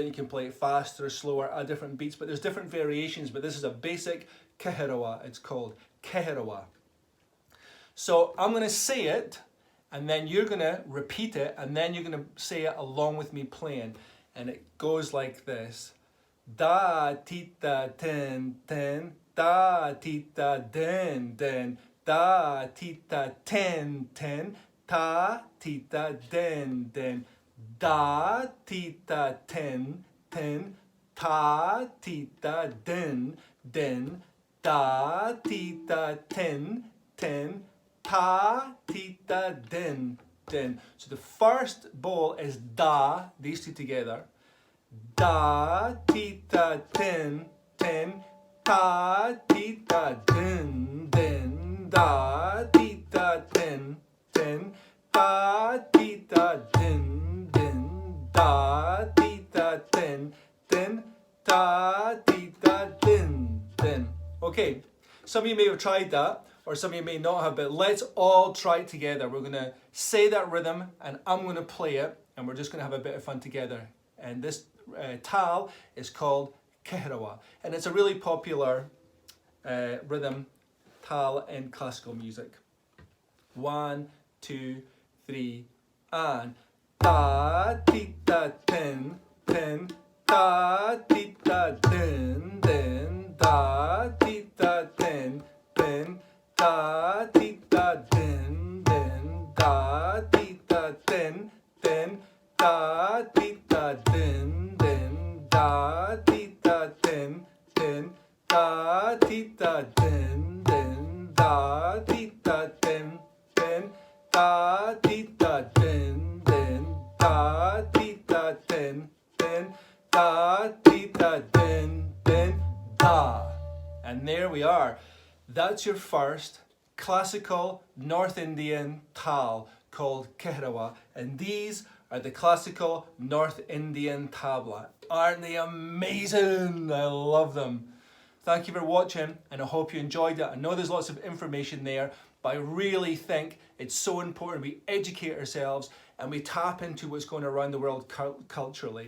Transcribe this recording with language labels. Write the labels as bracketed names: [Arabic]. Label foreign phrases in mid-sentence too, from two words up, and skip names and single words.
[English] You can play it faster or slower at different beats, but there's different variations. But this is a basic Fèis Rois. It's called Fèis Rois. So I'm going to say it, and then you're going to repeat it, and then you're going to say it along with me playing. And it goes like this. Da, tita, ten, ten. Da, tita, den, den. Da, tita, ten, ten. Ta, tita, den, den. Da, tita, ten, ten. Ta, tita, den, den. Da, tita, ten, ten. Ta, tita, den, din. So the first bowl is da, these two together. Da, ti, ta, tin, tin, ta, ti, ta, din, din, da, ti, ta, tin, tin, ta, ti, ta, din, din, da, ti, ta, tin, tin, ta, ti, ta, din, din. Okay, some of you may have tried that, or some of you may not have, but let's all try it together. We're going to say that rhythm, and I'm going to play it, and we're just going to have a bit of fun together. And this tal is called Fèis Rois, and it's a really popular rhythm tal in classical music. 1, 2, 3, and ta ti ta tin tin, ta ti ta din din, ta ti ta tin tin, ta ti ta din din, ta ti ta tin tin, ta ti ta din din, ta ti ta tin tin, ta ti ta din din, ta ti ta tin tin, ta ti ta din din, ta ti ta tin tin, ta ti ta din din, da. And there we are. That's your first classical North Indian tal called Fèis Rois, and these are the classical North Indian tabla. Aren't they amazing? I love them. Thank you for watching, and I hope you enjoyed it. I know there's lots of information there, but I really think it's so important we educate ourselves and we tap into what's going around the world culturally.